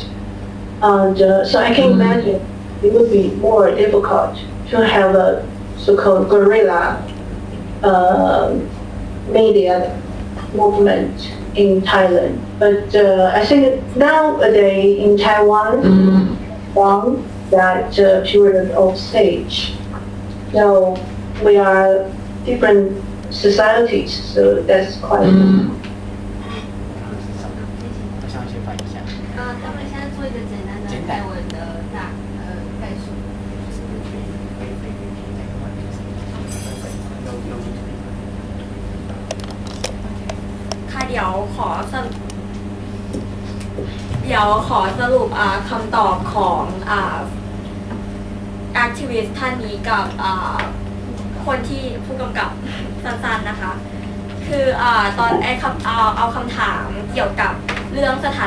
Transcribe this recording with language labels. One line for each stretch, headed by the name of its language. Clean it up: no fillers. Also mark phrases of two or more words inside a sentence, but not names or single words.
English: And so I can imagine it would be more difficult to have a so-called guerrilla media movement in Thailand. But I think nowadays in Taiwan, from that period of stage, so we are different societies, so that's quite.
Chinese: 待会现在做一个简单的泰文的概述。
Thai: ค่ะเดี๋ยวขอสรุปคำตอบของแอคทิวิสต์ท่านนี้กับคนที่ผู้กำกับสั้นๆนะคะคือตอนเอาคำถามเกี่ยวกับเรื่องสถาน